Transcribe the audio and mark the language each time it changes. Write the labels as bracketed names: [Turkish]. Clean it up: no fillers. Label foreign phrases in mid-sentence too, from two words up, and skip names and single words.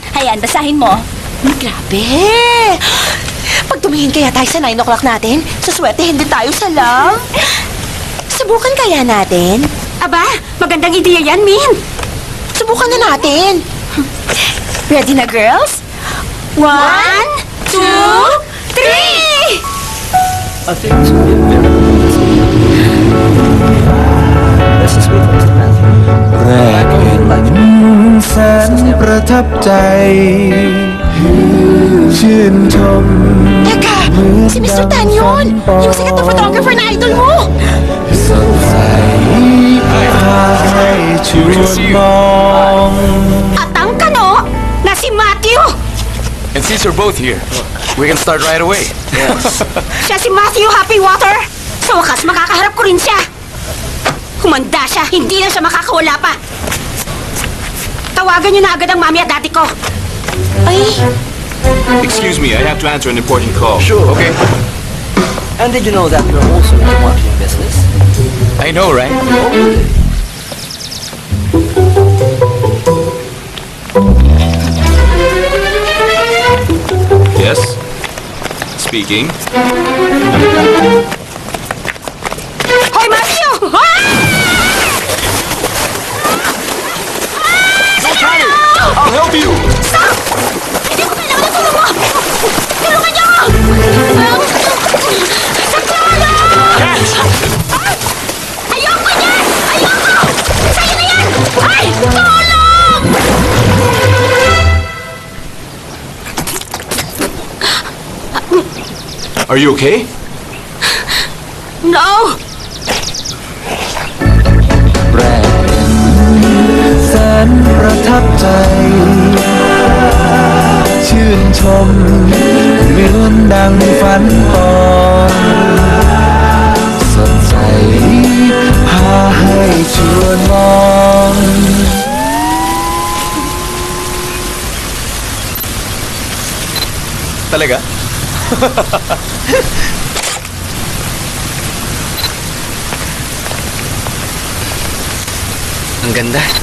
[Filipino] Hayan, basahin mo. Grabe! Pag tumingin kaya tayo sa 9 o'clock natin, suswertehin din tayo sa lang. Subukan kaya natin? Aba, magandang ideya yan, Min. Subukan na natin. Ready na, girls? 1, 2, 3! [English] I think it's going to be very good. This is sweet, Mr. Matthew. [Thai] แรกเห็นแสนประทับใจ ชื่นชม [Filipino] Teka, si Mr. Tan yun! Yung sikat na photographer na idol mo! [Thai] สดใสพาให้ชวนมอง [Filipino] At ang kano na si Matthew. [English] And since you're both here, we can start right away. [Filipino] Siya si Matthew Happy Water. Sa wakas, makakaharap ko rin siya. Humanda siya, hindi na siya makakawala pa. Tawagan niyo na agad ang mami at daddy ko. Ay, [English] Excuse me, I have to answer an important call. Sure. Okay. And did you know that we're also in the marketing business? I know, right? Yes. Speaking. [Filipino] Hoy, Matthew! [English] I'll help you. [Filipino] Hindi ko kailangan ng tulong mo! Tulungan niyo ako! Sa tulong! Ayoko niyan! Ayoko! Sa'yo na yan! Ay! Tulong! [English] Are you okay? No! [Thai] แรกเห็นแสนประทับใจ ชื่นชมเหมือนดังฝันปองสดใสพาให้ชวนมอง [Filipino] Talaga? Ang ganda.